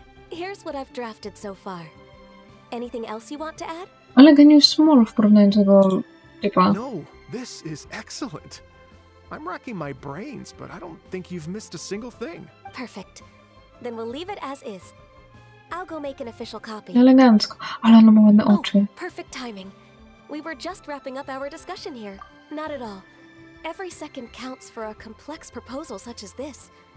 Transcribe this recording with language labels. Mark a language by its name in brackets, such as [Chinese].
[English] Here's what I've drafted so far. Anything else you want to add? [Polish] Ale Ganyu jest [English] small [Polish] w porównaniu do tego typa. [English] No, this is excellent. I'm racking my brains, but I don't think you've missed a single thing. Perfect. Then we'll leave it as is. I'll go make an official copy. [Polish] Elegancko. Ale ona ma ładne oczy. [English] Perfect timing. We were just wrapping up our discussion here. Not at all. Every second counts for a complex proposal such as this.